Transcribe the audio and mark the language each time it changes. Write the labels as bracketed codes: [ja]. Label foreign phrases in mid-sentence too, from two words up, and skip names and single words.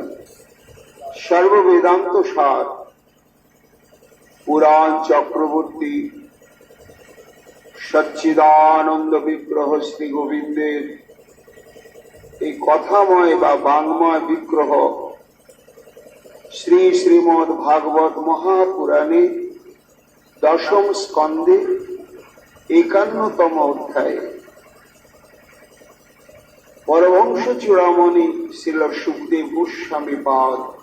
[bn] সর্ব বেদান্ত সার পুরাণ চক্রবর্তী সচ্চিদানন্দ বিগ্রহ শ্রী গোবিন্দের এই কথাময় বা বাংময় বিগ্রহ শ্রী শ্রীমদ ভাগবত মহাপুরাণে দশম স্কন্ধে 51তম অধ্যায়ে পরমহংস চূড়ামণি শ্রীল সুখদেব গোস্বামী পাদ